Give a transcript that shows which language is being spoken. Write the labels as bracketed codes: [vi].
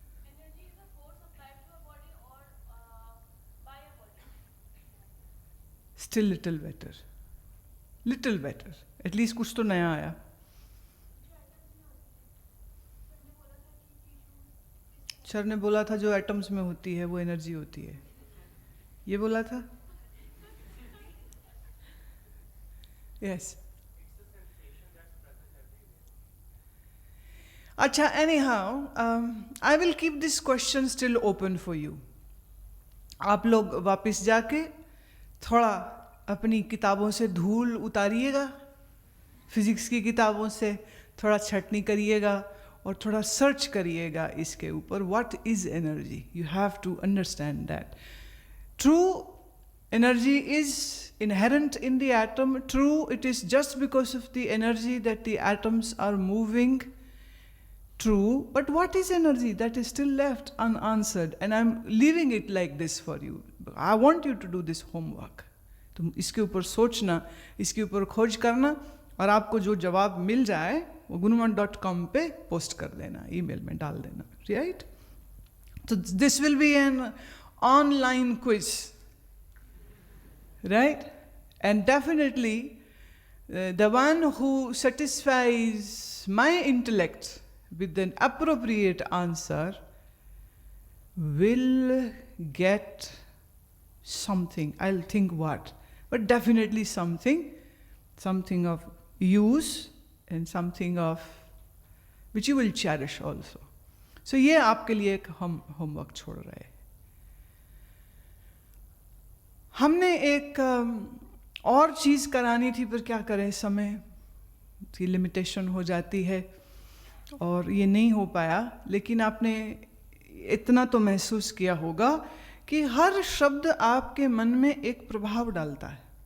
[en] Energy is a force applied to a body or by a body. Still little better, little better, at least [hi] कुछ तो नया आया। Sir ने बोला था जो एटम्स में होती है वो एनर्जी होती है, ये बोला था। यस, अच्छा, [en] Anyhow I will keep this question still open for you. [hi] आप लोग वापस जाके थोड़ा अपनी किताबों से धूल उतारिएगा, फिजिक्स की किताबों से थोड़ा छटनी करिएगा और थोड़ा सर्च करिएगा इसके ऊपर। [en] What is energy? You have to understand that true energy is inherent in the atom. True, it is just because of the energy that the atoms are moving. True, but what is energy? That is still left unanswered, and I'm leaving it like this for you. I want you to do this homework. [hi] तुम इसके ऊपर सोचना, इसके ऊपर खोज करना, और आपको जो जवाब मिल जाए वो gunuman.com पे पोस्ट कर देना, ईमेल में डाल देना, right? [en] So this will be an online quiz, right? And definitely the one who satisfies my intellect with an appropriate answer will get something. I'll think what, but definitely something of use and something of which you will cherish also. [hi] So ये आपके लिए एक हम homework छोड़ रहे हैं। हमने एक और चीज़ करानी थी, पर क्या करें, समय की लिमिटेशन हो जाती है और ये नहीं हो पाया। लेकिन आपने इतना तो महसूस किया होगा कि हर शब्द आपके मन में एक प्रभाव डालता है।